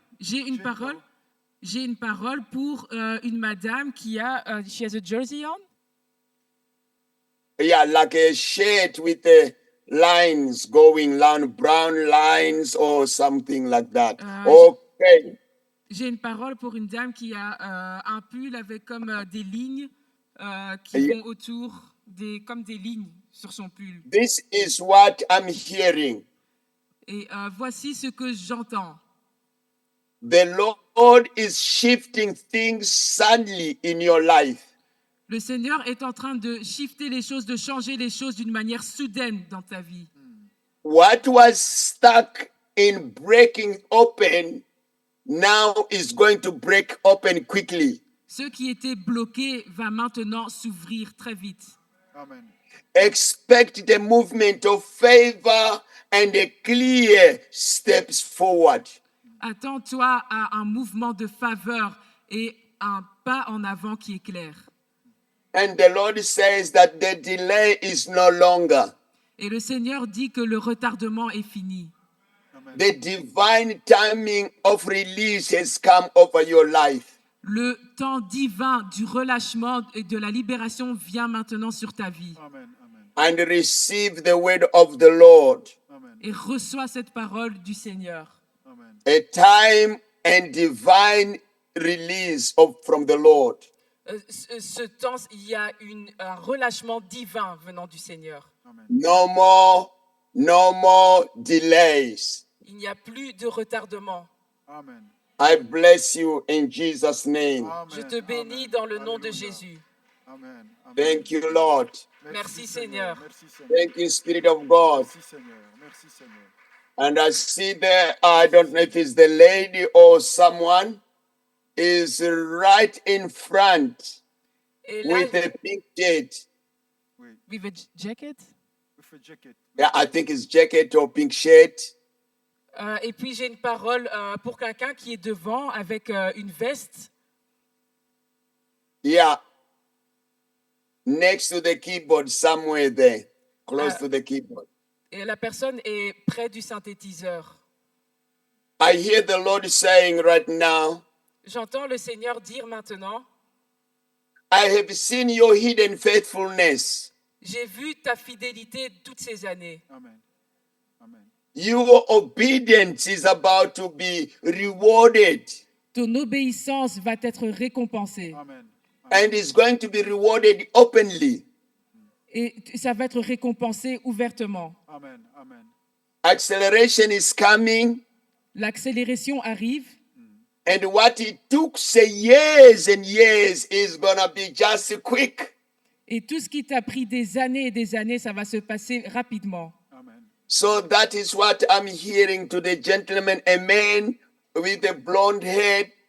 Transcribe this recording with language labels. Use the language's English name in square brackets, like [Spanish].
[French] J'ai une parole pour une madame qui a. [English] She has a jersey on. Yeah, like a shade with the lines going down, brown lines or something like that. Okay. [French] J'ai une parole pour une dame qui a un pull avec comme des lignes qui vont autour, comme des lignes sur son pull. [English] This is what I'm hearing. [French] Et voici ce que j'entends. [English] The Lord is shifting things suddenly in your life. [French] Le Seigneur est en train de shifter les choses, de changer les choses d'une manière soudaine dans ta vie. [English] What was stuck in breaking open now is going to break open quickly. [French] Ce qui était bloqué va maintenant s'ouvrir très vite. Amen. [English] Expect the movement of favor and a clear steps forward. [French] Attends-toi à un mouvement de faveur et un pas en avant qui est clair. [English] And the Lord says that the delay is no longer. [French] Et le Seigneur dit que le retardement est fini. Amen. [English] The divine timing of release has come over your life. [French] Le temps divin du relâchement et de la libération vient maintenant sur ta vie. Amen. Amen. [English] And receive the word of the Lord. Amen. [French] Et reçois cette parole du Seigneur. Amen. [English] A time and divine release from the Lord. [French] Ce temps, il y a un relâchement divin venant du Seigneur. Amen. [English] No more delays. [French] Il n'y a plus de retardement. Amen. [English] I bless you in Jesus' name. Amen. [French] Je te bénis Amen. dans le nom de Alléluia. Jésus. Amen. Amen. [English] Thank you, Lord. [French] Merci, Seigneur. Merci Seigneur. [English] Thank you, Spirit of God. [French] Merci Seigneur. Merci Seigneur. [English] And I see there, I don't know if it's the lady or someone, is right in front [French] Et là, [English] with a pink shirt. [French] Oui. [English] with a jacket. With a jacket. Yeah, I think it's jacket or pink shirt. [French] Et puis j'ai une parole pour quelqu'un qui est devant avec une veste. [English] Yeah. Next to the keyboard, somewhere there, close to the keyboard. [French] Et la personne est près du synthétiseur. [English] I hear the Lord saying right now, [French] J'entends le Seigneur dire maintenant, [English] I have seen your hidden faithfulness. [French] j'ai vu ta fidélité toutes ces années. Amen. Amen. [English] Your obedience is about to be rewarded [French] Ton obéissance va être récompensée. Amen. [English] and is going to be rewarded openly. [French] Et ça va être récompensé ouvertement. Amen. Amen. [English] Acceleration is coming [French] L'accélération arrive [English] And what it took say years and years is gonna be just quick. [French] Et tout ce qui t'a pris des années et des années, ça va se passer rapidement. Amen. [English] So that is what I'm hearing to the gentleman, a man with a blonde hair.